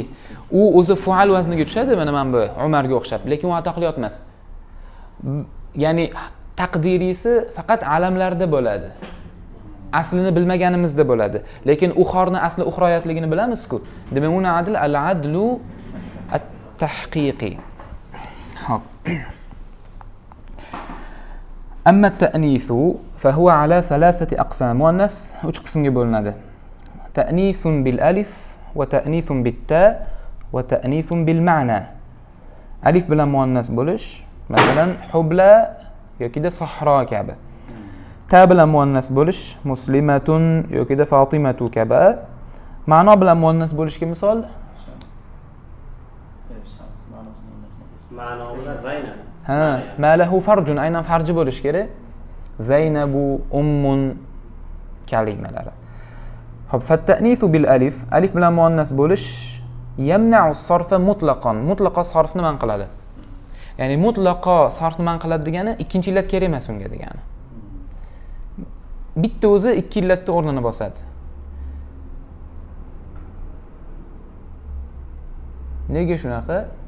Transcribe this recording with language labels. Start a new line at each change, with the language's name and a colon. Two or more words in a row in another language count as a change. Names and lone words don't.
Uzbek: U o'zi fual vazniga tushadi, mana bu Umarga o'xshab, lekin u atoqliyot emas. Ya'ni taqdiriysi faqat alamlarda bo'ladi. Aslini bilmaganimizda bo'ladi. Lekin uxorni asli uxroyatligini bilamiz-ku. Demak, uni adl
Arabic: العدل التحقيقي.
Uzbek: Xo'p.
Arabic: أما التأنيث فهو على ثلاثة أقسام.
Uzbek: مؤنث uch qismga bo'linadi.
Arabic: تأنيث بالألف وتأنيث بالتاء وتأنيث بالمعنى.
Uzbek: ألف bilan muannas bo'lish, masalan, hubla yoki sahro kabi. Ta bilan muannas bo'lish, muslimatun yoki fatimatu kabi. Ma'no bilan muannas bo'lishga misol ma'no bilan Zaynab.
Arabic: ما له فرج,
Uzbek: aynan farji bo'lish kerak. Zaynabu ummun kalimalari. Xo'p,
Arabic: فالتأنيث بالألف,
Uzbek: alif bilan muannas bo'lish
Arabic: يمنع الصرف مطلقا.
Uzbek: Mutlaqo sarfni man qiladi. Ya'ni mutlaqo sarfni man qiladi degani ikkinchi illat kerak emas unga degani. Bitta o'zi ikki illatning o'rnini bosadi. Nega shunaqa?